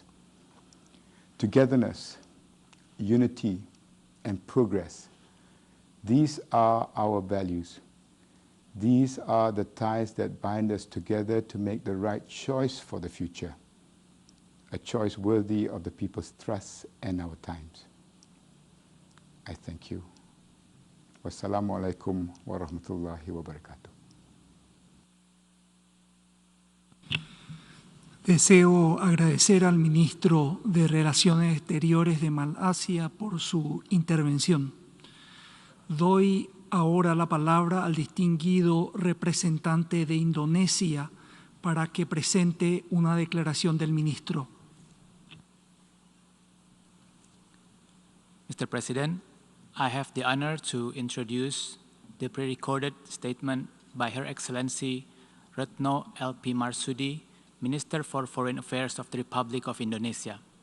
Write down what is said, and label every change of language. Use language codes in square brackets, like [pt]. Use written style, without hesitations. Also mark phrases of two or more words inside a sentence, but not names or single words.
[en] Togetherness, unity, and progress, these are our values. These are the ties that bind us together to make the right choice for the future, a choice worthy of the people's trust and our times. I thank you. [ar] والسلام عليكم ورحمة الله وبركاته. [es] Deseo agradecer al ministro de Relaciones Exteriores de Malasia por su intervención. Doy ahora la palabra al distinguido representante de Indonesia para que presente una declaración del ministro. [en] Mr. President, I have the honor to introduce the pre-recorded statement by Her Excellency Retno LP Marsudi, Minister for Foreign Affairs of the Republic of Indonesia.